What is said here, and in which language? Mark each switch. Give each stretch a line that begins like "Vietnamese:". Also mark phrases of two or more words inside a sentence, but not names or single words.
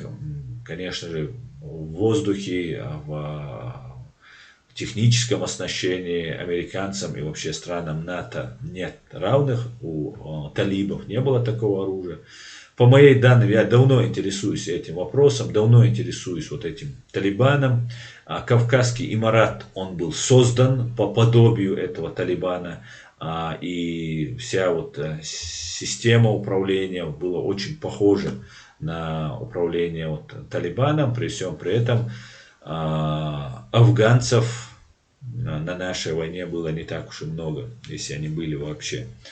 Russian: Конечно же, в воздухе, в техническом оснащении американцам и вообще странам НАТО нет равных. У талибов не было такого оружия. По моей данной, я давно интересуюсь этим вопросом, давно интересуюсь вот этим Талибаном. Кавказский имарат, он был создан по подобию этого Талибана. И вся вот система управления была очень похожа на управление вот Талибаном. При всем при этом афганцев на нашей войне было не так уж и много, если они были вообще.